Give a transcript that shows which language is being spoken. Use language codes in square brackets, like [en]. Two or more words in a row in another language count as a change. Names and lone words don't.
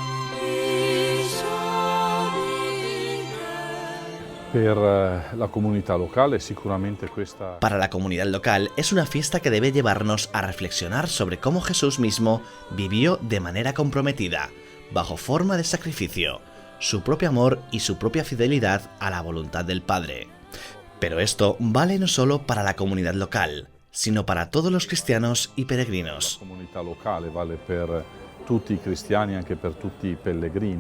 [es] Para la comunidad local es una fiesta que debe llevarnos a reflexionar sobre cómo Jesús mismo vivió de manera comprometida, bajo forma de sacrificio, su propio amor y su propia fidelidad a la voluntad del Padre. Pero esto vale no solo para la comunidad local, sino para todos los cristianos y peregrinos. [it] La comunità locale vale per tutti i cristiani, anche per tutti i pellegrini.